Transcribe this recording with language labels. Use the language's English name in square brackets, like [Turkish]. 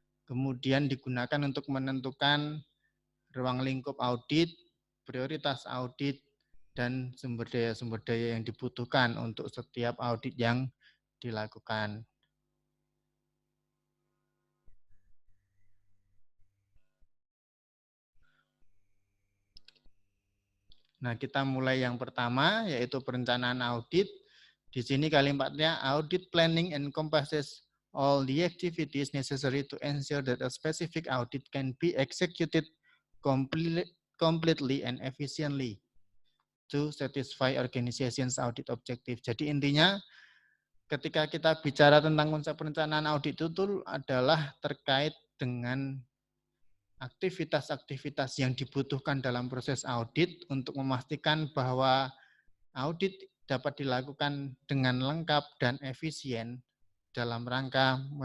[Indonesian] Kemudian digunakan untuk menentukan ruang lingkup audit, prioritas audit, dan sumber daya yang dibutuhkan untuk setiap audit yang dilakukan. Nah, kita mulai yang pertama, yaitu perencanaan audit. Di sini kalimatnya, [English] audit planning encompasses all the activities necessary to ensure that a specific audit can be executed completely and efficiently to satisfy organization's audit objective. [Indonesian] Jadi intinya, ketika kita bicara tentang konsep perencanaan audit itu adalah terkait dengan aktivitas-aktivitas yang dibutuhkan dalam proses audit untuk memastikan bahwa audit dapat dilakukan dengan lengkap dan efisien dalam rangka